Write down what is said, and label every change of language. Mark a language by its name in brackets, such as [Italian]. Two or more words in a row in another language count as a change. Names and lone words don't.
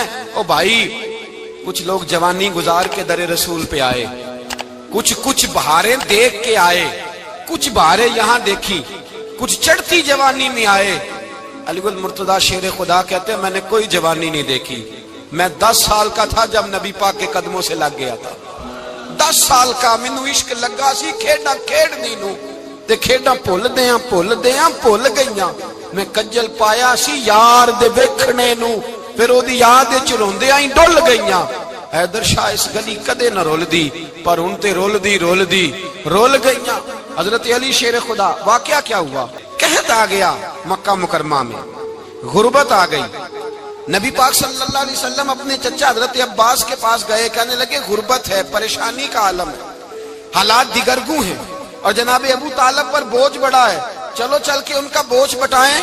[Urdu] او بھائی کچھ لوگ جوانی گزار کے در رسول پہ آئے، کچھ بہاریں دیکھ کے آئے، کچھ بہاریں یہاں دیکھی، کچھ چڑھتی جوانی میں آئے۔ علی گل مرتضیٰ شیر خدا کہتے ہیں میں نے کوئی جوانی نہیں دیکھی، میں 10 سال کا تھا جب نبی پاک کے قدموں سے لگ گیا تھا، [Punjabi] 10 سال کا مینوں عشق لگا سی، کھیڈاں کھیڈنی نو تے کھیڈاں بھول گئیاں، میں کجل پایا سی یار دے ویکھنے نو، پھر او دی یاد وچ روندیاں ہی ڈل گئیاں۔ حیدر شاہ اس گلی کدے نہ رول دی، پر ہن تے رول گئیاں۔ [Urdu] حضرت علی شیر خدا، واقعہ کیا ہوا؟ قحط آ گیا مکہ مکرمہ میں، غربت آ گئی۔ نبی پاک صلی اللہ علیہ وسلم اپنے چچا حضرت عباس کے پاس گئے، کہنے لگے غربت ہے، پریشانی کا عالم ہے، حالات دیگرگوں ہیں، اور جناب ابو طالب پر بوجھ بڑا ہے، چلو چل کے ان کا بوجھ بٹائیں۔